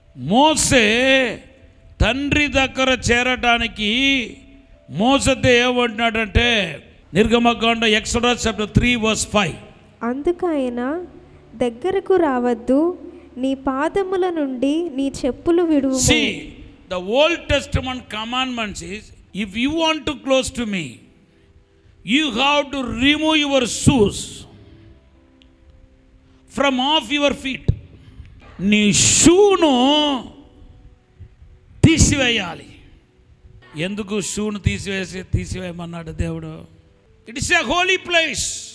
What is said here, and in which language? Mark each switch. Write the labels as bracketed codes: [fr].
[te] మోసే తండ్రి దగ్గర చేరడానికి మోసతో ఏమంటున్నాడంటే, నిర్గమకాండం ఎక్సోడస్ చాప్టర్ 3:5, అందుకు ఆయన దగ్గరకు రావద్దు, నీ పాదముల నుండి నీ చెప్పులు విడువుము. [en] See, the Old Testament commandments is if you want to close to me, you have to remove your shoes from off your feet. [te] నీ షూను తీసివేయాలి. ఎందుకు షూను తీసివేయమన్నాడు దేవుడు? [en] It is a holy place.